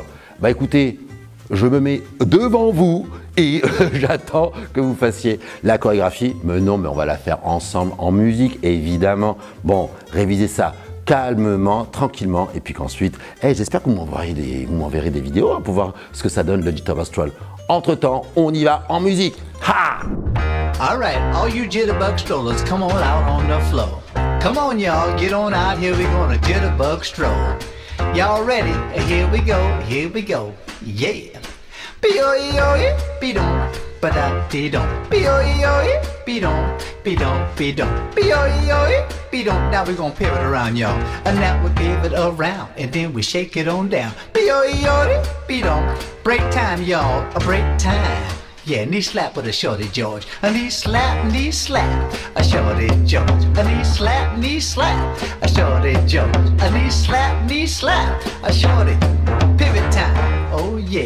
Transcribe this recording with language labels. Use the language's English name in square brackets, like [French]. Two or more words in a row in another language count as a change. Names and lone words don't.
[French] Bah écoutez, je me mets devant vous et j'attends que vous fassiez la chorégraphie. Mais non, mais on va la faire ensemble en musique, évidemment. Bon, révisez ça calmement, tranquillement, et puis qu'ensuite, j'espère que vous m'enverrez des vidéos hein, pour voir ce que ça donne le Jitterbug Stroll. Entre-temps, on y va en musique. Ha! [English] Alright, all you jitterbug strollers, come on out on the floor. Come on y'all, get on out, here we gonna jitterbug stroll. Y'all ready? Here we go, yeah. Be-oh-ee-oh-ee, be-dum, ba-da-dee-dum. Be-oh-ee-oh-ee, be-dum, be-dum, be-dum. Be-oh-ee-oh-ee, be-dum. Now we gonna pivot around y'all. And now we pivot around, and then we shake it on down. Be-oh-ee-oh-ee, be-dum. Break time y'all, a break time. Yeah, knee slap with a shorty George. A knee slap, a shorty George. A knee slap, a shorty George. A knee slap, a shorty. Pivot time, oh yeah.